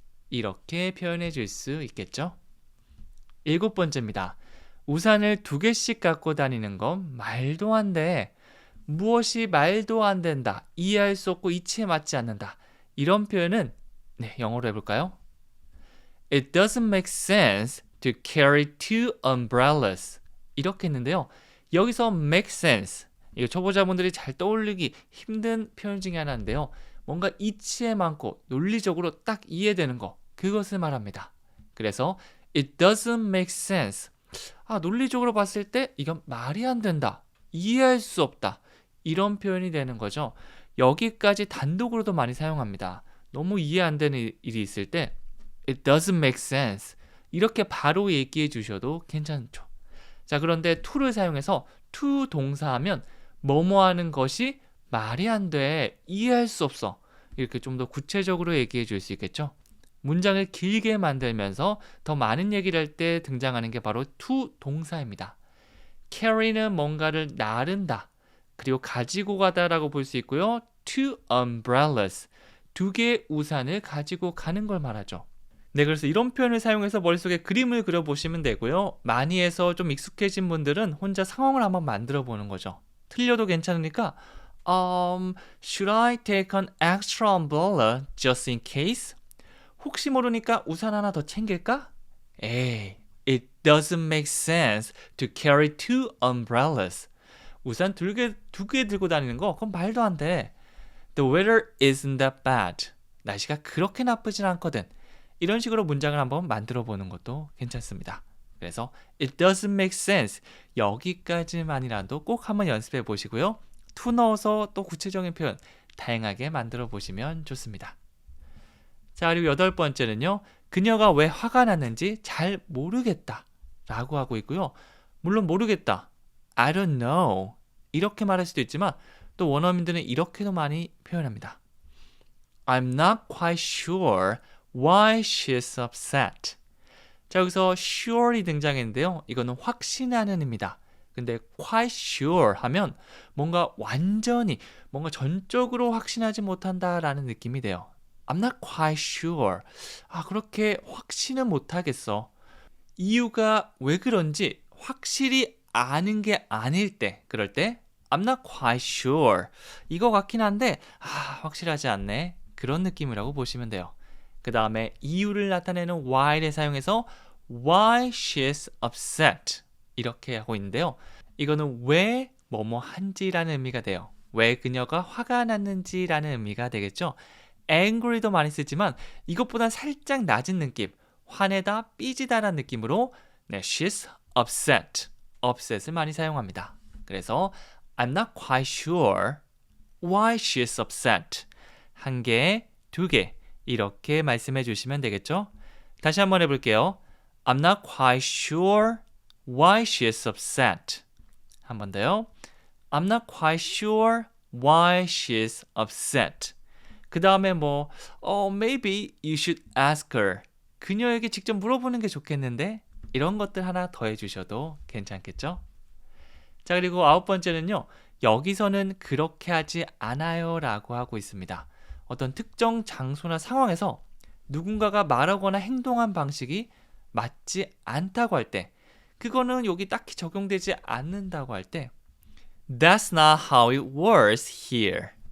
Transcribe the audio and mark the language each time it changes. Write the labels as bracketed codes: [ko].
[ko] 이렇게 표현해 줄 수 있겠죠? 일곱 번째입니다. 우산을 2개씩 갖고 다니는 건 말도 안 돼. 무엇이 말도 안 된다. 이해할 수 없고 이치에 맞지 않는다. 이런 표현은 영어로 해볼까요? [en] It doesn't make sense to carry 2 umbrellas. [ko] 이렇게 했는데요. 여기서 make sense. 이거 초보자분들이 잘 떠올리기 힘든 표현 중에 하나인데요. 뭔가 이치에 많고 논리적으로 딱 이해되는 거. 그것을 말합니다. 그래서 [en] it doesn't make sense. [ko] 논리적으로 봤을 때 이건 말이 안 된다. 이해할 수 없다. 이런 표현이 되는 거죠. 여기까지 단독으로도 많이 사용합니다. 너무 이해 안 되는 일이 있을 때 [en] It doesn't make sense. [ko] 이렇게 바로 얘기해 주셔도 괜찮죠. 자, 그런데 to를 사용해서 to 동사하면 뭐뭐 하는 것이 말이 안 돼. 이해할 수 없어. 이렇게 좀 더 구체적으로 얘기해 줄 수 있겠죠. 문장을 길게 만들면서 더 많은 얘기를 할 때 등장하는 게 바로 to 동사입니다. carry는 뭔가를 나른다. 그리고 가지고 가다라고 볼 수 있고요. [en] 2 umbrellas. [ko] 2개의 우산을 가지고 가는 걸 말하죠. 그래서 이런 표현을 사용해서 머릿속에 그림을 그려보시면 되고요. 많이 해서 좀 익숙해진 분들은 혼자 상황을 한번 만들어 보는 거죠. 틀려도 괜찮으니까 [en] Should I take an extra umbrella just in case? [ko] 혹시 모르니까 우산 하나 더 챙길까? 에이, [en] it doesn't make sense to carry 2 umbrellas. [ko] 우산 2개 들고 다니는 거 그건 말도 안 돼. [en] The weather isn't that bad. [ko] 날씨가 그렇게 나쁘진 않거든. 이런 식으로 문장을 한번 만들어 보는 것도 괜찮습니다. 그래서 [en] it doesn't make sense. [ko] 여기까지만이라도 꼭 한번 연습해 보시고요. to 넣어서 또 구체적인 표현 다양하게 만들어 보시면 좋습니다. 자, 그리고 8번째는요. 그녀가 왜 화가 났는지 잘 모르겠다 라고 하고 있고요. 물론 모르겠다. [en] I don't know. [ko] 이렇게 말할 수도 있지만 또 원어민들은 이렇게도 많이 표현합니다. [en] I'm not quite sure why she's upset. [ko] 자, 여기서 sure이 등장했는데요. 이거는 확신하는 입니다. 근데 quite sure 하면 뭔가 완전히 뭔가 전적으로 확신하지 못한다라는 느낌이 돼요. [en] I'm not quite sure. [ko] 그렇게 확신은 못하겠어. 이유가 왜 그런지 확실히 아는 게 아닐 때, 그럴 때 [en] I'm not quite sure. [ko] 이거 같긴 한데 확실하지 않네. 그런 느낌이라고 보시면 돼요. 그 다음에 이유를 나타내는 why를 사용해서 [en] why she's upset [ko] 이렇게 하고 있는데요. 이거는 왜 뭐뭐 한지라는 의미가 돼요. 왜 그녀가 화가 났는지라는 의미가 되겠죠. angry도 많이 쓰지만 이것보다 살짝 낮은 느낌, 화내다, 삐지다라는 느낌으로 [en] she's upset, [ko] upset을 많이 사용합니다. 그래서 [en] I'm not quite sure why she's upset. [ko] 한 개, 두 개 이렇게 말씀해 주시면 되겠죠. 다시 한번 해볼게요. [en] I'm not quite sure why she's upset. [ko] 한 번 더요. [en] I'm not quite sure why she's upset. 그 다음에 maybe you should ask her. [ko] 그녀에게 직접 물어보는 게 좋겠는데 이런 것들 하나 더 해주셔도 괜찮겠죠? 자, 그리고 9번째는요. 여기서는 그렇게 하지 않아요 라고 하고 있습니다. 어떤 특정 장소나 상황에서 누군가가 말하거나 행동한 방식이 맞지 않다고 할 때, 그거는 여기 딱히 적용되지 않는다고 할 때 [en] That's not how it works here.